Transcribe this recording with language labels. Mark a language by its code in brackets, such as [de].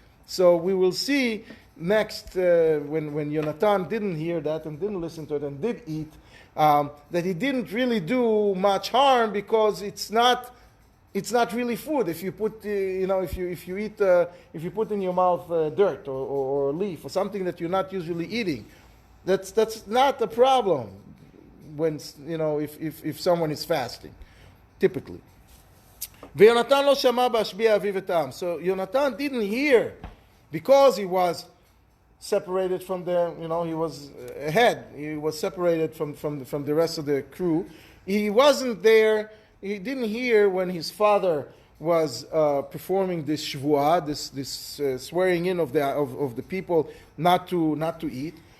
[en] So we will see next when Yonatan didn't hear that and didn't listen to it and did eat, that he didn't really do much harm because it's not really food. If you put if you put in your mouth dirt or leaf or something that you're not usually eating, that's not a problem when if someone is fasting, typically. [he] ויונתן לא שמע בהשביע אביו את העם. [en] So Yonatan didn't hear because he was separated from he was ahead. He was separated from the rest of the crew. He wasn't there. He didn't hear when his father was performing this shvuah, this swearing in of the people not to eat.